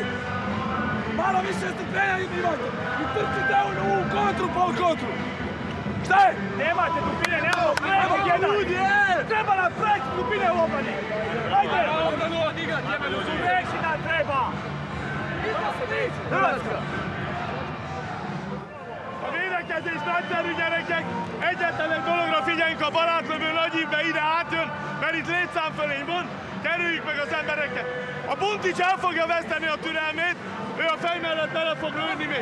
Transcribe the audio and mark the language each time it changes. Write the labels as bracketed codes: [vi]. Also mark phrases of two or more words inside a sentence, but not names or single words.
[hr] Malo više strpljenja imate. I trčite u kontru, pol kontru. Šta je? Nemate dupine, nemamo preko jedan. Treba nam preko dupine u obrani. Ajde! Ovdje nula igra, tebe ljudi. Veći nam treba. Hrvatska. [hu] A védekezés nagyszerű gyerekek, egyetlen dologra figyeljünk a barátlövő nagyívbe ide átjön, mert itt létszámfölény van, kerüljük meg az embereket. A Buntic el fogja veszteni a türelmét, ő a fej mellett bele fog lőni még.